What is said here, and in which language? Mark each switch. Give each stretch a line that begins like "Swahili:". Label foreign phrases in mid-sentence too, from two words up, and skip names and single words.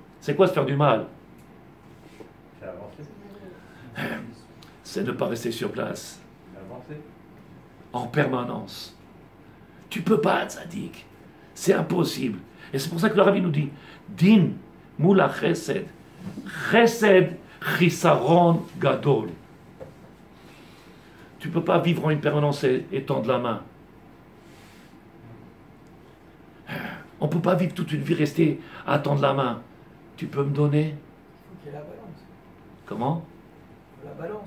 French: C'est quoi se faire du mal? c'est ne pas rester sur place en permanence. Tu peux pas, tzaddik. C'est impossible. Et c'est pour ça que le Rabbi nous dit
Hebrew: דין מול חסד. חסד חסרון גדול.
French: Tu ne peux pas vivre en une permanence et tendre la main. On ne peut pas vivre toute une vie rester à tendre la main. Tu peux me donner? Il faut qu'il y ait la balance. Comment? La balance.